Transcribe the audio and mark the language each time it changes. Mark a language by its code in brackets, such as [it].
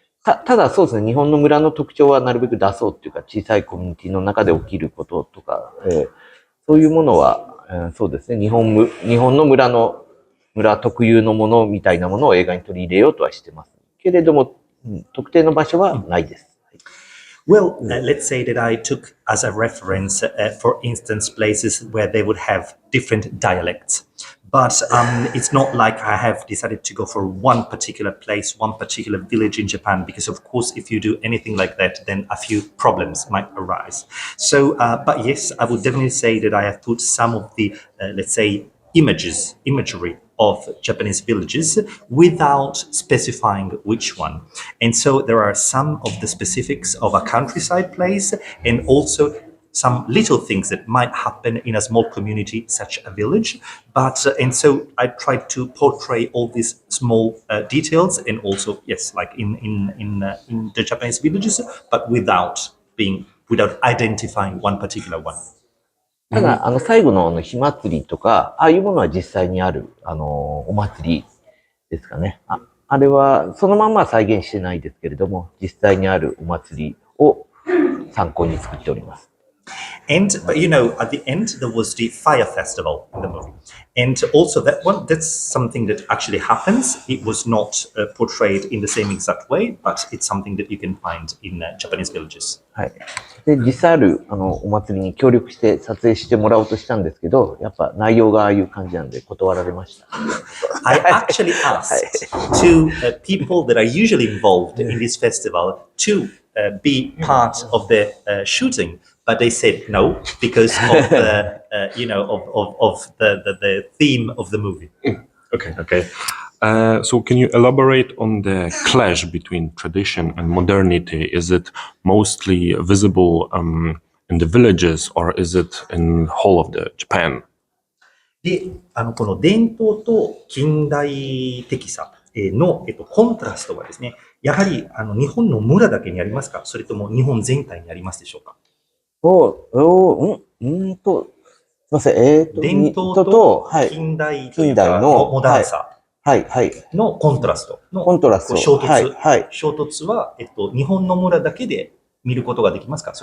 [ja] ただそうですね、日本の村の特徴はなるべく出そうっていうか、小さいコミュニティの中で起きることとか、そういうものは、そうですね、日本の村特有のものみたいなものを映画に取り入れようとはしてます。けれども、特定の場所はないです。 [en] Well, let's say that I took as a reference, for instance, places where they would have different dialects. But it's not like I have decided to go for one particular place, one particular village in Japan, because of course, if you do anything like that, then a few problems might arise. So, but yes, I would definitely say that I have put some of the, let's say, imagery of Japanese villages without specifying which one. And so there are some of the specifics of a countryside place and also some little things that might happen in a small community such a village. But and so I tried to portray all these small details and also, yes, like in the Japanese villages, but without identifying one particular one. [ja] ただ、最後の火祭りとか、ああいうものは実際にある、お祭りですかね。あれは、そのまんま再現してないですけれども、実際にあるお祭りを参考に作っております。 [en] And, but at the end, there was the fire festival in the movie. And also that's something that actually happens. It was not portrayed in the same exact way, but it's something that you can find in Japanese villages. [ja] はい。で、実際ある、お祭りに協力して撮影してもらおうとしたんですけど、やっぱ内容がああいう感じなんで断られました。 [en] I actually asked to people that are usually involved in this festival to be part of the shooting. But they said no because of the, of the theme of the movie. Okay. So can you elaborate on the clash between tradition and modernity? Is it mostly visible in the villages or is it in whole of the Japan? [ja] で、この伝統と近代的さの、コントラストはですね、やはり日本の村だけにありますか？それとも日本全体にありますでしょうか？すいません、伝統と近代というかのモダンさのコントラストの衝突は、日本の村だけで見ることができますか？